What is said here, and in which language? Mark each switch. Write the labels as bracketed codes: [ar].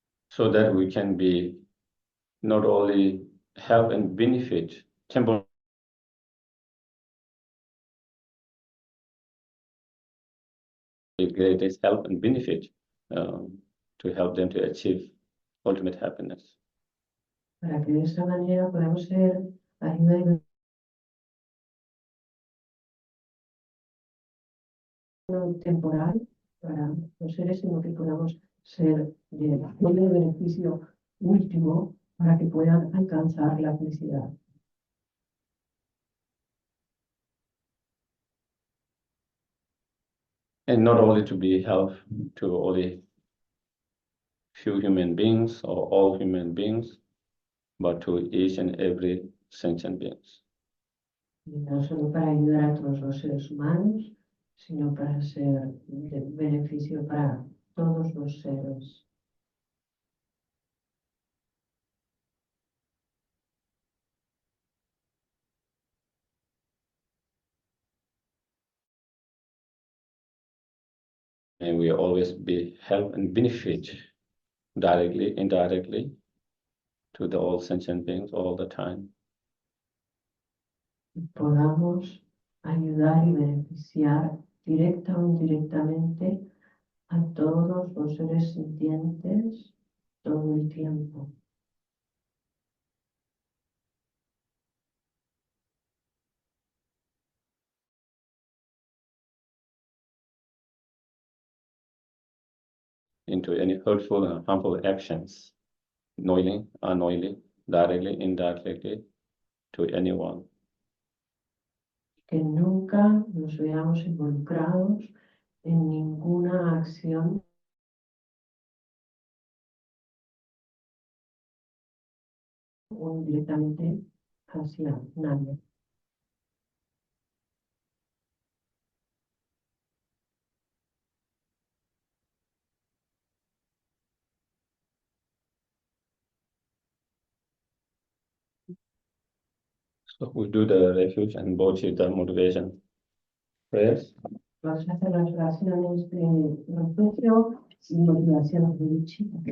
[en] so that we can be not only help and benefit temporarily, the greatest help and benefit to help them to achieve ultimate happiness. [es] para que de esa manera podamos ser ayuda temporal para los seres, sino que podamos ser de beneficio último para que puedan alcanzar la felicidad. [en] And not only to be help to only few human beings or all human beings, but to each and every sentient beings. [es] Y no solo para ayudar a todos los seres humanos, sino para ser de beneficio para todos los seres. [en] And we always be help and benefit directly, indirectly to the all sentient beings all the time. [es] Podamos ayudar y beneficiar directa o indirectamente a todos los seres sintientes todo el tiempo. [en] Into any hurtful and harmful actions, knowingly, unknowingly, directly, indirectly, to anyone. [es] Que nunca nos veamos involucrados en ninguna acción o indirectamente hacia nadie. [en] So we do the refuge and bodhicitta motivation prayers. [es] Vamos a hacer las oraciones de refugio y motivación de lucha.